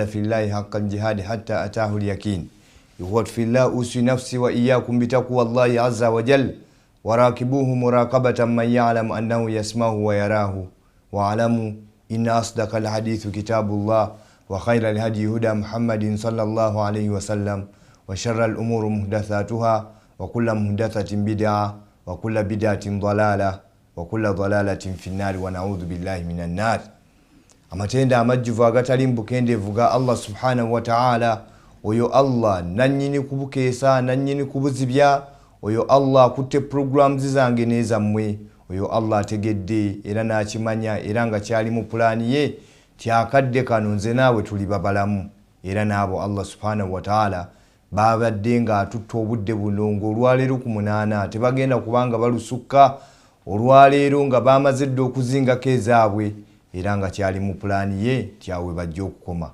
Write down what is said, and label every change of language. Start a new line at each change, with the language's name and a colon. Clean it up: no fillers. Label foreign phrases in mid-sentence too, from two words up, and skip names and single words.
Arabic: في الله حق الجهاد حتى أتاه اليقين يقول في الله أوصي نفسي وإياكم بتقوى الله عز وجل وراقبوه مراقبة من يعلم أنه يسمعه ويراه واعلموا إن أصدق الحديث كتاب الله وخير الهدي هدى محمد صلى الله عليه وسلم وشر الأمور محدثاتها وكل محدثة بدعة وكل بدعة ضلالة وكل ضلالة في النار ونعوذ بالله من النار.
Ganda: amatenda amajjuvu agatali mbukendeevu ga
Arabic: الله سبحانه وتعالى,
Ganda: oyo Allah nanyini kubukeesa nanyini kubuzibya, oyo Allah akutte programs zange nezammwe, oyo Allah ategedde era nakimanya era nga kyali mu pulaani ye tyakadde kano nze naawe tuli babalamu, era naabo
Arabic: الله سبحانه وتعالى
Ganda: babadde nga atutta obudde buno ng'olwaleero ku 8 tebagenda kubanga balusukka, olwaleero nga bamaze dde okuzingako ezaabwe era nga kyali mu pulaani ye tyawe bajja okukoma.